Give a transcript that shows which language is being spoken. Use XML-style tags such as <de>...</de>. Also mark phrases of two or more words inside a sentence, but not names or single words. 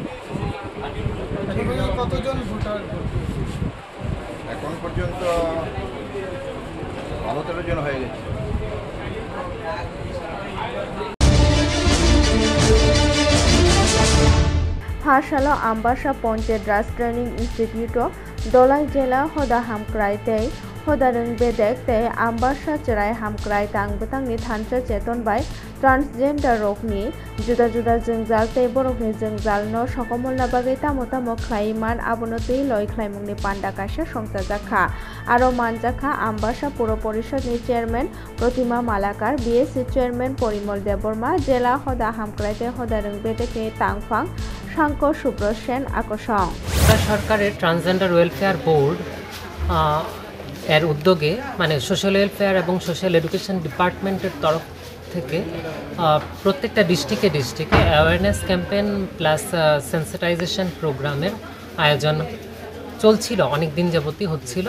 <bn>কতজন ভোটার? এখন পর্যন্ত 12-13 জন হয়ে গেছে।</bn> <trp>पाठशाला आम्बासा पंचायत राज ट्रेनिंग इंस्टीट्यूट दलाई जिला होदा हामक्राई तै होदारं बेदेक तै आम्बासा चराय हामक्राई तांग बतांगनि थानसा चेतन बाय ट्रांसजेंडर रोगनि जुदा जुदा जोंजाल तै बरफनि जोंजाल न सकमलना बागै तामो तामो ख्लाइमान आबनो तै लय ख्लाइमुंनि पान्डा काशा संसाजाखा आरो मानजाखा आम्बासा पौर परिषदनि चेयरमैन प्रतिमा मालाकार बीएससी चेयरमैन परिमल देबबर्मा जिला होदा हामक्राई तै होदारं बेदेकनि तांगफां शांको सुब्र सेन আকর্ষণ</trp> <bn>সরকারের ট্রান্সজেন্ডার ওয়েলফেয়ার বোর্ড এর উদ্যোগে মানে সোশ্যাল ওয়েলফেয়ার এবং সোশ্যাল এডুকেশন ডিপার্টমেন্টের তরফ থেকে প্রত্যেকটা ডিস্ট্রিক্টে</bn> <en>awareness campaign plus sensitization programer</en> <bn>আয়োজন চলছিল, অনেক দিন যাবতই হচ্ছিল।</bn>